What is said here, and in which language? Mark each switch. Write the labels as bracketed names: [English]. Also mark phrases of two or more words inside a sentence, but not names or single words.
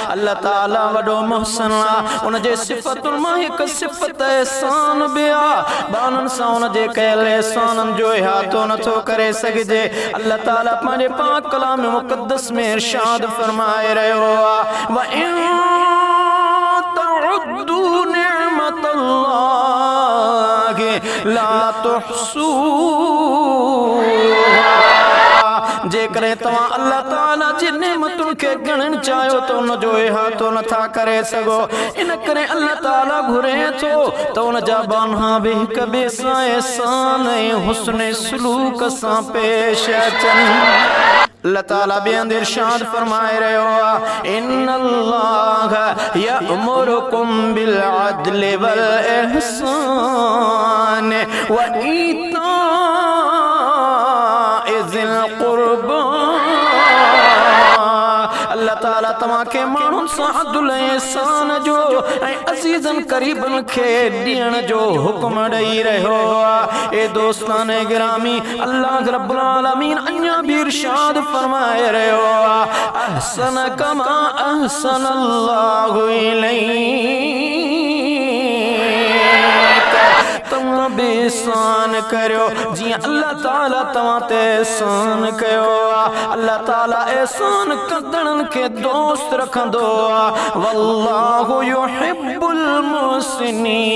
[Sindhi] अल्लाह ताला वडो मुहसन आ, उन जे सिफतुन मां हिक सिफत एहसान बिया। बानन सा उन जे कयल एहसानन जो इहातो नथो करे सघजे। अल्लाह ताला पंहिंजे पाक कलाम मुक़द्दस में इरशाद फरमाए रहियो आ, [Arabic] و إن تعدوا نعمة الله لا تحصوها. [Sindhi] जेकरे तवा अल्लाह ताला जी नेमतुन के गणन चाहो तो उन जो इहातो नथा करे सगो। इन करे अल्लाह ताला घुरे तो उन जा बानहा भी हिक ॿिए सां एहसान ऐं हुस्न सलूक सां पेश अचन। अल्लाह ताला बेअंद इरशाद फरमाए रहियो आ, [Arabic] إن الله يأمركم بالعدل والإحسان وإيتاء ذي القربى. [Sindhi] अल्लाह ताला तव्हां के माण्हुनि सां अदल एहसान जो ऐं अज़ीज़न करीबन खे ॾियण जो हुक्म ॾेई रहियो आ। ए दोस्तान गिरामी, अल्लाह रब्बुल आलमीन अञा भी इरशाद फरमाए रहियो आ, [Arabic] أحسن كما أحسن الله إليك. [Sindhi] तव्हां बि एहसान करियो जीअं अल्लाह ताला तव्हां ते एहसान कयो आ। अल्लाह ताला एहसान कंदड़नि खे दोस्त रखंदो आ। [Arabic] والله يحب المحسنين.